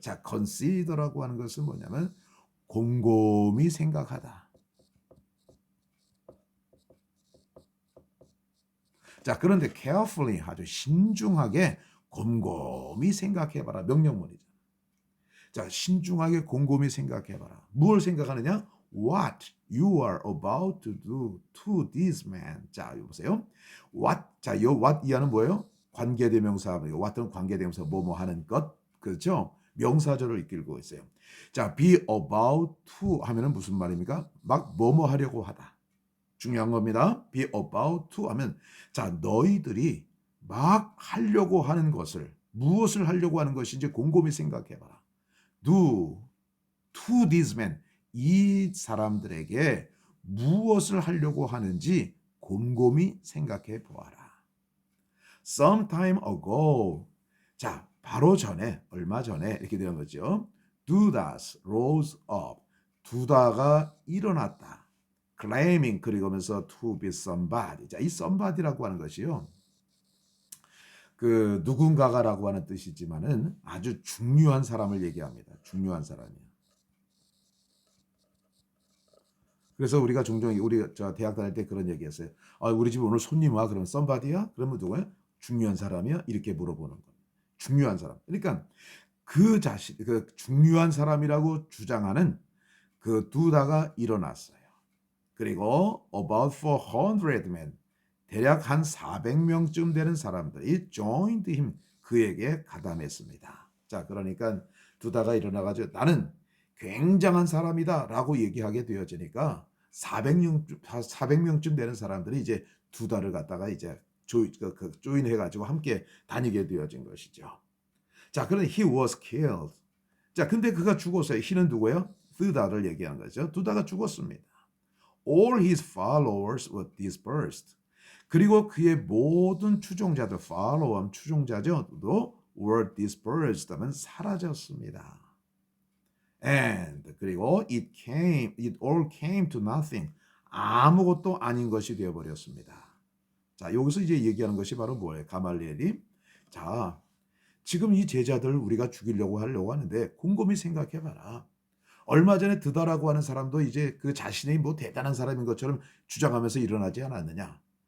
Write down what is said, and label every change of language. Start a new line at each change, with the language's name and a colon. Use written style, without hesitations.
Korean: 자, consider라고 하는 것은 뭐냐면 곰곰이 생각하다. 자, 그런데 carefully 아주 신중하게 곰곰이 생각해봐라. 명령문이죠. 자, 신중하게 곰곰이 생각해봐라. 무엇을 생각하느냐?
English: What you are about to do to this man.
Korean: 자, 여기 보세요. What. 자, 요 what 이하는 뭐예요? 관계대명사. what은 관계대명사 뭐뭐 하는 것. 그렇죠? 명사절을 이끌고 있어요. 자, be about to 하면은 무슨 말입니까? 막 뭐뭐 하려고 하다. 중요한 겁니다. be about to 하면 자, 너희들이 막 하려고 하는 것을 무엇을 하려고 하는 것인지 곰곰이 생각해봐라.
English: do to this man
Korean: 이 사람들에게 무엇을 하려고 하는지 곰곰이 생각해 보아라.
English: Sometime ago
Korean: 자 바로 전에 얼마 전에 이렇게 되는 거죠.
English: Judas rose up
Korean: 두다가 일어났다.
English: Claiming
Korean: 그리고면서
English: to be somebody
Korean: 자 이 somebody라고 하는 것이요. 그 누군가가라고 하는 뜻이지만은 아주 중요한 사람을 얘기합니다. 중요한 사람이요. 그래서 우리가 종종 우리 저 대학 다닐 때 그런 얘기했어요. 아, 우리 집 오늘 손님 와 그러면 썸바디야? 그러면 누구야? 중요한 사람이야? 이렇게 물어보는 거예요. 중요한 사람. 그러니까 그 자신 그 중요한 사람이라고 주장하는 그 두다가 일어났어요. 그리고
English: about 400 men
Korean: 대략 한 400명쯤 되는 사람들이
English: joined him
Korean: 그에게 가담했습니다. 자, 그러니까 두다가 일어나가지고 나는 굉장한 사람이다라고 얘기하게 되어지니까 400명쯤 되는 사람들이 이제 두다를 갖다가 이제 조인해가지고 함께 다니게 되어진 것이죠. 자, 그런데
English: he was killed.
Korean: 자, 근데 그가 죽었어요. he는 누구예요? 두다를 얘기한 거죠. 두다가 죽었습니다.
English: All his followers were dispersed.
Korean: 그리고 그의 모든 추종자들, follow 추종자죠,
English: were dispersed
Korean: 하면 사라졌습니다.
English: And
Korean: 그리고
English: it all came to nothing.
Korean: 아무것도 아닌 것이 되어버렸습니다. 자, 여기서 이제 얘기하는 것이 바로 뭐예요? 가말리엘이 자, 지금 이 제자들을 우리가 죽이려고 하려고 하는데 곰곰이 생각해봐라. 얼마 전에 드다라고 하는 사람도 이제 그 자신이 뭐 대단한 사람인 것처럼 주장하면서 일어나지 않았느냐.